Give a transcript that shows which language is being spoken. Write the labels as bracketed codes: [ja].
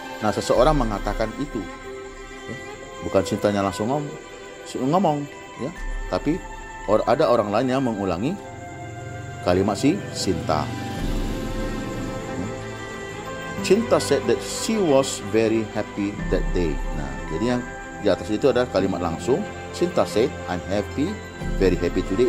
[id] Nah, seseorang mengatakan itu, bukan Sintanya langsung ngomong, ya, tapi ada orang lain yang mengulangi kalimat si Sinta. [en] Sinta said that she was very happy that day. [id] Nah, jadi yang di atas itu ada kalimat langsung. [en] Sinta said, I'm happy, very happy today.